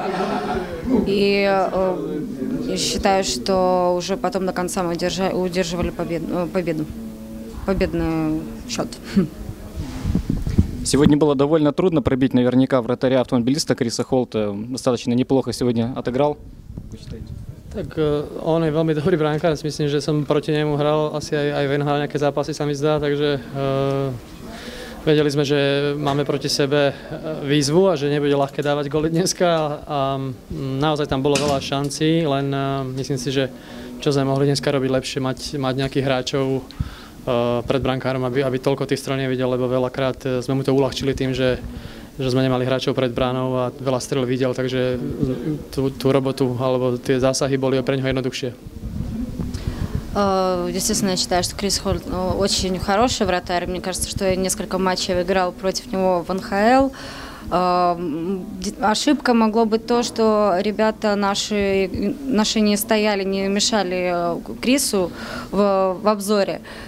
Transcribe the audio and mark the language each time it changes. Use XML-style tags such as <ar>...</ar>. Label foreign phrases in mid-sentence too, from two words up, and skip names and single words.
<ru>И я считаю, что уже потом до конца мы удерживали победный счет. Сегодня было довольно трудно пробить наверняка вратаря автомобилиста Криса Холта. Достаточно неплохо сегодня отыграл. Вы считаете?</ru> <sk>Tak on je veľmi dobrý brankár, myslím, že som proti nemu hral asi aj v NHL nejaké zápasy, sa mi zdá, takže vedeli sme, že máme proti sebe výzvu a že nebude ľahké dávať góly dneska a naozaj tam bolo veľa šancí, len myslím si, že čo sme mohli dneska robiť lepšie, mať nejakých hráčov pred brankárom, aby toľko tých strán nevidel, lebo veľakrát sme mu to uľahčili tým, že sme nemali hráčov pred bránou a veľa strel videl, takže tú robotu alebo tie zásahy boli pre neho jednoduchšie.</sk> <ru>Естественно, я считаю, что Крис Холт очень хороший вратарь. Мне кажется, что я несколько матчей играл против него в НХЛ. Ошибка могло быть то, что ребята наши не стояли, не мешали Крису в обзоре.</ru>